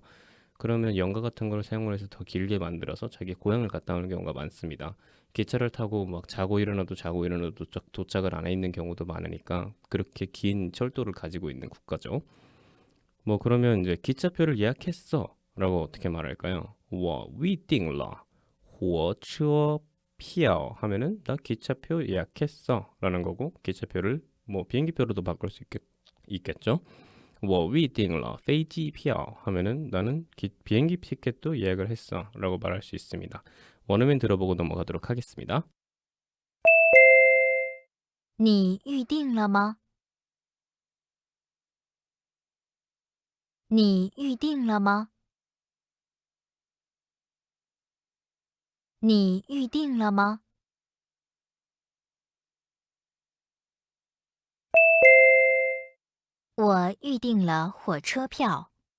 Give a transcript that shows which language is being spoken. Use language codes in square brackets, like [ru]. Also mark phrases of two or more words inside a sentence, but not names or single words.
[ko] 그러면 연가 같은 걸 사용을 해서 더 길게 만들어서 자기 고향을 갔다 오는 경우가 많습니다. 기차를 타고 막 자고 일어나도 도착을 안 해 있는 경우도 많으니까 그렇게 긴 철도를 가지고 있는 국가죠. 뭐 그러면 이제 기차표를 예약했어 라고 어떻게 말할까요? [zh] 我预定了火车票 [ko] 하면은 나 기차표 예약했어 라는 거고 기차표를 뭐 비행기표로도 바꿀 수 있겠죠. [zh] 我预定了飞机票 [ko] 하면은 나는 비행기 티켓도 예약을 했어 라고 말할 수 있습니다. 원어민 들어보고 넘어가도록 하겠습니다. [zh] 你预定了吗？你预定了吗？你预定了吗？我预定了火车票。